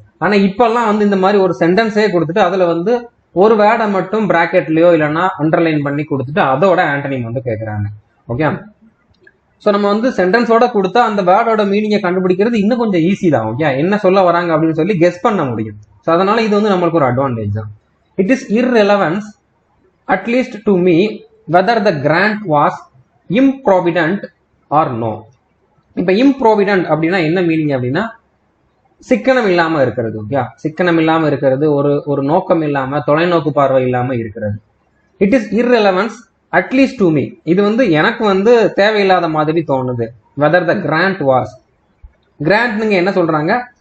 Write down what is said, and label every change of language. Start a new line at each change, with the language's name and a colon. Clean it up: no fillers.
Tamil: ஆனா இப்பெல்லாம் வந்து இந்த மாதிரி ஒரு சென்டென்ஸே கொடுத்துட்டு அதுல வந்து ஒரு வேர்டை மட்டும் பிராக்கெட்லயோ இல்லைன்னா அண்டர்லைன் பண்ணி கொடுத்துட்டு அதோட ஆண்டனிம் வந்து கேட்கறாங்க. ஓகே, ஸோ நம்ம வந்து சென்டென்ஸோட கொடுத்தா அந்த வேர்டோட மீனிங்கை கண்டுபிடிக்கிறது இன்னும் கொஞ்சம் ஈஸி தான். ஓகே, என்ன சொல்ல வராங்க அப்படின்னு சொல்லி கெஸ் பண்ண முடியும். ஸோ அதனால இது வந்து நம்மளுக்கு ஒரு அட்வான்டேஜ் தான்.
English: It is irrelevance at least to me whether the grant was improvident or no.
Tamil: இப்ப improvident அப்படின்னா என்ன மீனிங் அப்படின்னா சிக்கனம் இல்லாம இருக்கிறது. ஓகே, சிக்கனம் இல்லாம இருக்கிறது, ஒரு நோக்கம் இல்லாம தொலைநோக்கு பார்வை இல்லாம இருக்கிறது.
English: it is irrelevance at least to me,
Tamil: இது வந்து எனக்கு வந்து தேவையில்லாத மாதிரி தோணுது.
English: whether the grant was,
Tamil: grand நீங்க என்ன சொல்றாங்க,